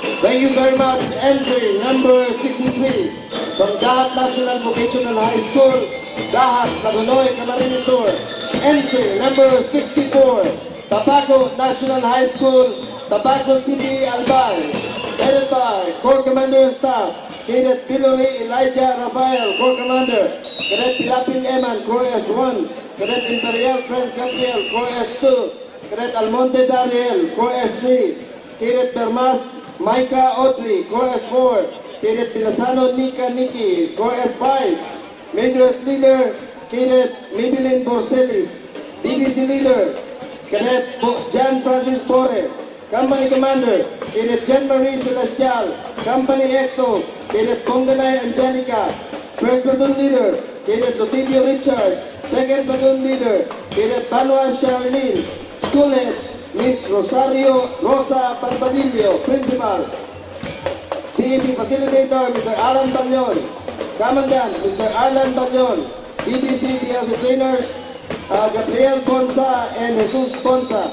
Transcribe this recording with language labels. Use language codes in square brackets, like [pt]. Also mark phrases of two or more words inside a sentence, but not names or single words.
[en] Thank you very much. Entry number 63 from Dahat National Vocational High School, Dahat, Lagunoy, Camarines Sur. Entry number 64, Tabaco National High School, Tabaco City, Albay. Headed by Corps Commander and Staff, Cadet Pillory Elijah Rafael, Corps Commander. Cadet Pilapil Eman, Corps S1. Cadet Imperial Franz Gabriel, Corps S2. Cadet Almonte Dariel, Corps S3. Cadet Bermas Micah Audrey, Corps S4. Cadet Pilasano Nika Niki, Corps S5. Major S Leader, Cadet Maybelline Borselis. DBC Leader, Cadet Jan Francis Torre. Company Commander, Cadet Jean Marie Celestial. Company EXO, Cadet Ponganay Angelica. First Platoon Leader, Cadet Lotidio Richard. Second Platoon Leader, Cadet Banwa Charlene. School Head, Miss Rosario Rosa Barbadillo, Principal. CEP Facilitator, Mr. Alan Balyon. Commandant, Mr. Alan Balyon. DBC DRC Trainers, Gabriel Bonsa and Jesus Bonsa.